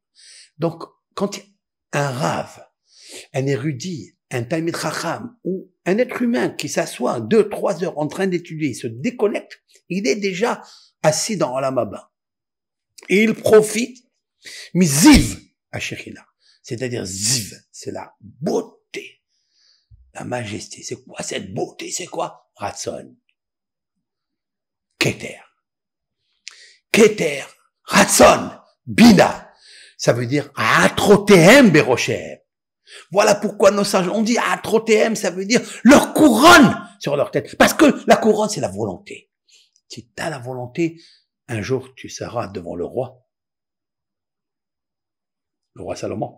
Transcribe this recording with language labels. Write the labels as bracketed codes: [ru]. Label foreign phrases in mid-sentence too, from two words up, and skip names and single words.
[fr] Donc, quand un rave, un érudit, un [he] תלמיד חכם, [fr] ou un être humain qui s'assoit 2-3 heures en train d'étudier, il se déconnecte, il est déjà assis dans [he] עולם הבא. [fr] Et il profite, mais ziv à Shekhinah. C'est-à-dire ziv, c'est la beauté, la majesté. C'est quoi cette beauté? C'est quoi? [he] רצון. כתר. כתר. רצון. [fr] Bina. Ça veut dire [he] עטרותיהם בראשיהם. [fr] Voilà pourquoi nos sages ont dit atrotehem, ça veut dire leur couronne sur leur tête. Parce que la couronne, c'est la volonté. Si tu as la volonté, un jour, tu seras devant le roi Salomon.